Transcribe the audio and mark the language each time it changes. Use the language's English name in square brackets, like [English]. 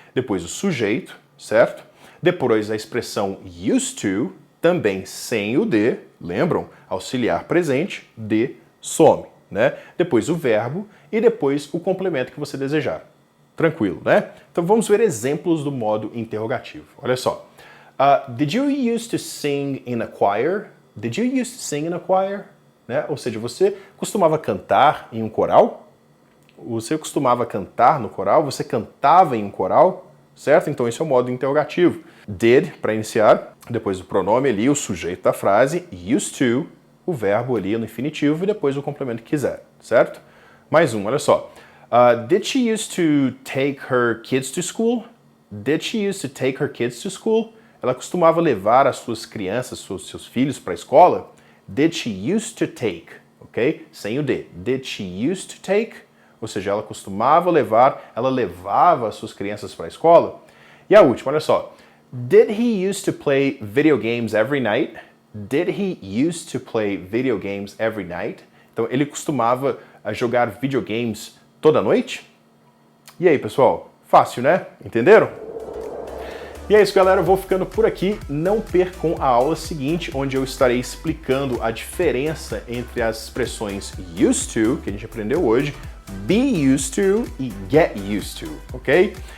[Portuguese] Depois o sujeito, certo? Depois a expressão used to, também sem o D, lembram? Auxiliar presente, D some, né? Depois o verbo e depois o complemento que você desejar. Tranquilo, né? Então vamos ver exemplos do modo interrogativo. Olha só. [English] Did you used to sing in a choir? Did you used to sing in a choir? [Portuguese] Né? Ou seja, você costumava cantar em um coral? Você costumava cantar no coral? Você cantava em um coral? Certo? Então esse é o modo interrogativo. Did, para iniciar, depois do pronome ali, o sujeito da frase, used to, o verbo ali no infinitivo e depois o complemento que quiser, certo? Mais um, olha só. [English] Did she used to take her kids to school? Did she used to take her kids to school? [Portuguese] Ela costumava levar as suas crianças, seus filhos para a escola? [English] Did she used to take? Ok? [Portuguese] Sem o D. [English] Did she used to take? [Portuguese] Ou seja, ela costumava levar, ela levava as suas crianças para a escola? E a última, olha só. [English] Did he used to play video games every night? Did he used to play video games every night? [Portuguese] Então, ele costumava jogar videogames toda noite? E aí, pessoal? Fácil, né? Entenderam? E é isso, galera. Eu vou ficando por aqui. Não percam a aula seguinte, onde eu estarei explicando a diferença entre as expressões used to, que a gente aprendeu hoje, be used to e get used to, ok?